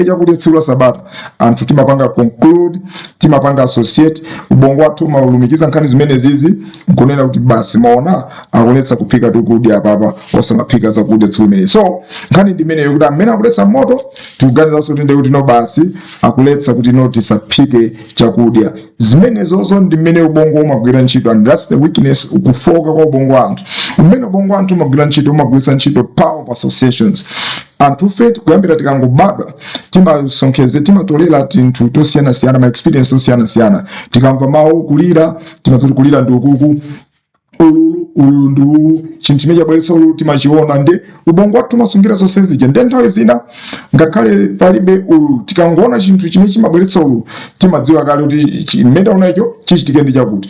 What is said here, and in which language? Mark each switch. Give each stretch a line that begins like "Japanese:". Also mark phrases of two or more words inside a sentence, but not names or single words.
Nyanja: chakudya tsiku la Sabata anthu timapanga conclude timapanga associate ubongo wathu maulumikiza nkhani zimene zizi nkunena kuti basi maona akuletsa kuphika tukudya apapa osamaphika zakudya tsiku limene so nkhani ndi imeneyo kuti amene akuletsa moto tikuganiza kuti ndiye kuti no basi akuletsa kuti no tisaphike chakudya zimene zonso ndi mmene ubongo umagwira ntchito
English: and that's that's the weakness,
Nyanja: ukufoka kwa ubongo wanthu. Umene ubongo wanthu umagwira ntchito, umagwiritsa ntchito
English: power of associations.
Nyanja: Anthu fetu kuyambira tikangobadwa timasonkheze, timatolera tinthu tosiyana-siyana, ma experience tosiyana-siyana. Tikamva mawu kulira, timazoti kulira ndi ukuku, ululu ndi uwu, chinthu chimene chabweretsa ululu timachiona. Ndi ubongo wathu umasungira zonse zija. Ndi nthawi zina ngakhale palibe ululu, tikangoona chinthu chimene chimabweretsa ululu timadziwa kale kuti chimene taona icho chichitike ndi chakuti.